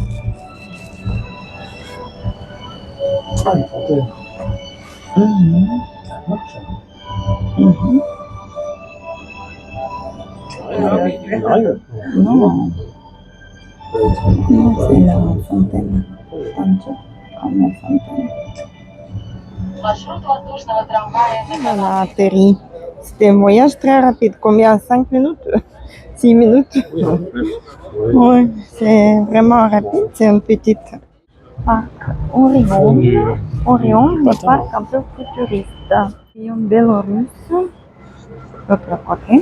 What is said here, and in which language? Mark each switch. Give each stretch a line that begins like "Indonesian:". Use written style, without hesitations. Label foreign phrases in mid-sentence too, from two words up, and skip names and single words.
French: Non, non, c'est la fontaine. Comme la fontaine.
Russian: Маршрут воздушного трамвая на
French: On a atterri. C'était un voyage très rapide. Combien? 5 minutes? 6 minutes? Oui, c'est vraiment rapide. C'est un petit parc Orion. Orion, le parc un peu futuriste. Et en Bélarus, l'autre côté.